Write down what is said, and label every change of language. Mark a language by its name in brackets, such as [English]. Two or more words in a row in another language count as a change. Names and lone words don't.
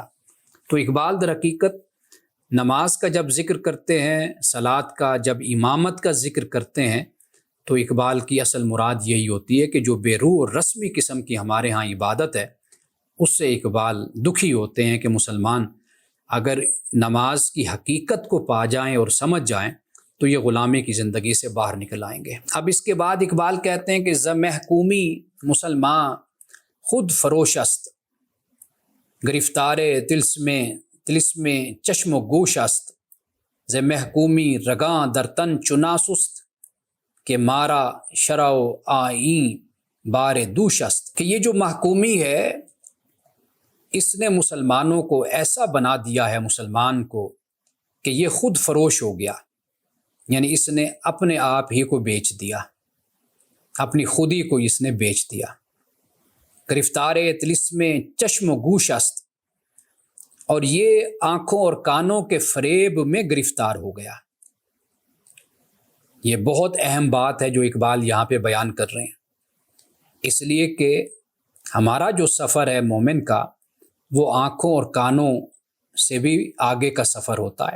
[Urdu] تو اقبال در حقیقت نماز کا جب ذکر کرتے ہیں، صلات کا جب امامت کا ذکر کرتے ہیں، تو اقبال کی اصل مراد یہی ہوتی ہے کہ جو بے روح اور رسمی قسم کی ہمارے ہاں عبادت ہے، اس سے اقبال دکھی ہوتے ہیں کہ مسلمان اگر نماز کی حقیقت کو پا جائیں اور سمجھ جائیں تو یہ غلامی کی زندگی سے باہر نکل آئیں گے۔ اب اس کے بعد اقبال کہتے ہیں کہ [Persian] ز محکومی مسلمان خود فروش است، گرفتار طلسم چشم و گوش است، ز محکومی رگاں در تن چنا سست، کہ مارا شرع و آئین بار دوش است۔ [Urdu] کہ یہ جو محکومی ہے اس نے مسلمانوں کو ایسا بنا دیا ہے، مسلمان کو، کہ یہ خود فروش ہو گیا، یعنی اس نے اپنے آپ ہی کو بیچ دیا، اپنی خودی کو اس نے بیچ دیا۔ [Persian] گرفتار طلسم چشم و گوش است، [Urdu] اور یہ آنکھوں اور کانوں کے فریب میں گرفتار ہو گیا۔ یہ بہت اہم بات ہے جو اقبال یہاں پہ بیان کر رہے ہیں، اس لیے کہ ہمارا جو سفر ہے مومن کا، وہ آنکھوں اور کانوں سے بھی آگے کا سفر ہوتا ہے۔